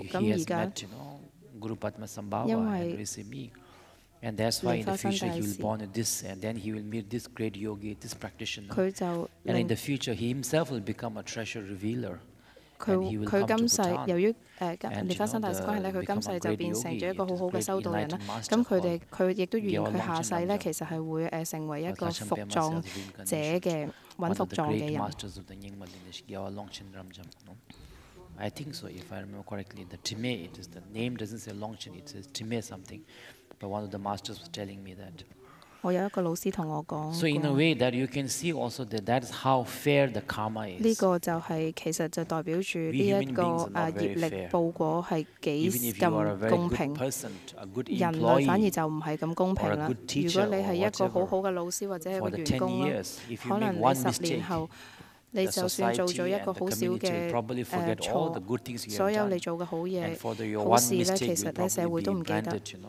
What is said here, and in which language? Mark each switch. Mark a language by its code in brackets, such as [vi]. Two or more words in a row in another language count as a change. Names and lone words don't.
[yue] 咁而家因為蓮花生大士，佢就佢今世由於蓮花生大士關係咧，佢今世就變成咗一個好好嘅修道人啦。咁佢亦都預言佢下世咧，其實係會成為一個伏藏者嘅揾伏藏嘅人。 [en] I think so, if I remember correctly. The Time, it is the name doesn't say Longchen, it says Time something. But one of the masters was telling me that. [yue] 我有一個老師同我講 [en] So in a way that you can see also that is how fair the karma is. [yue] 呢個就係其實就代表住呢一個業力報果係幾咁公平。人類反而就唔係咁公平啦。如果你係一個好好嘅老師或者係個員工啦，可能你10年後。你就算做咗一個好少嘅錯，所有你做嘅好嘢、好事咧，其實咧社會都唔記得。